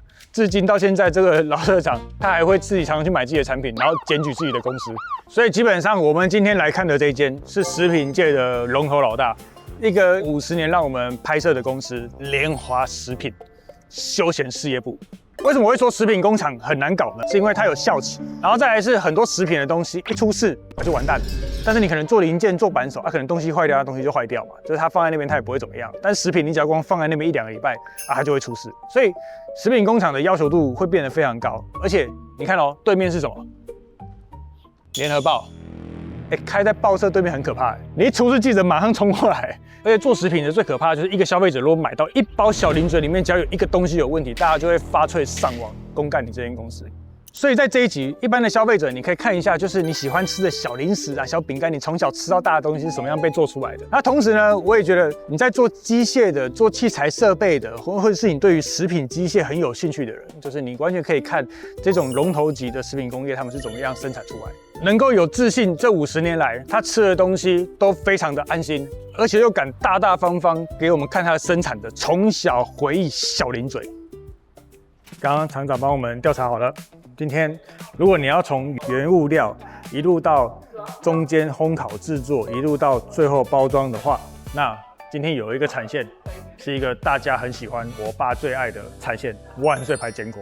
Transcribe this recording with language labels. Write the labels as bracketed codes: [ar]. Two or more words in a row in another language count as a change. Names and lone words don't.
[zh] 至今到現在，這個老社長他還會自己常常去買自己的產品，然後檢舉自己的公司。” 所以基本上，我們今天來看的這一間是食品界的龍頭老大，一個50年讓我們拍攝的公司——聯華食品休閒事業部。為什麼我會說食品工廠很難搞呢？是因為它有效期，然後再來是很多食品的東西一出事就完蛋了。但是你可能做零件、做扳手，可能東西壞掉，東西就壞掉嘛，就是它放在那邊它也不會怎麼樣。但是食品你只要光放在那邊1、2 個禮拜它就會出事。所以食品工廠的要求度會變得非常高。而且你看哦，對面是什麼？聯合報，開在報社對面很可怕，你一出事記者馬上衝過來。而且做食品的最可怕的就是一個消費者如果買到1包小零嘴裡面只要有一個東西有問題，大家就會發脆上網公幹你這間公司。所以在這一集，一般的消費者你可以看一下，就是你喜歡吃的小零食啊、小餅乾，你從小吃到大的東西是什麼樣被做出來的。那同時呢，我也覺得你在做機械的、做器材設備的，或者是你對於食品機械很有興趣的人，就是你完全可以看這種龍頭級的食品工業他們是怎麼樣生產出來的，能夠有自信，這50年來他吃的東西都非常的安心，而且又敢大大方方給我們看他的生產的從小回憶小零嘴。剛剛廠長幫我們調查好了。今天，如果你要從原物料一路到中間烘烤製作，一路到最後包裝的話，那今天有一個產線，是一個大家很喜歡、我爸最愛的產線——萬歲牌堅果。